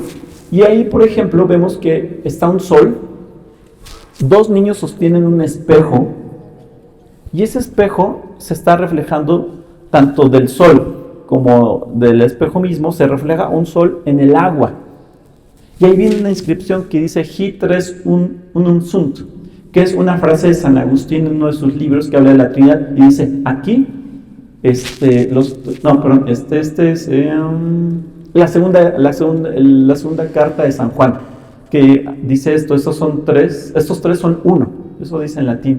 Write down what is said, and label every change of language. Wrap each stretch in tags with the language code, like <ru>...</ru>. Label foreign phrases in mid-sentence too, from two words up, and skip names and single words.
<es>Y ahí, por ejemplo, vemos que está un sol, dos niños sostienen un espejo, y ese espejo se está reflejando tanto del sol como del espejo mismo, se refleja un sol en el agua. Y ahí viene una inscripción que dice</es> <la>Hic tres unum sunt,</la> <es>que es una frase de San Agustín en uno de sus libros que habla de la Trinidad, y dice, aquí, es la segunda carta de San Juan, que dice esto, estos tres son uno, eso dice en latín.</es>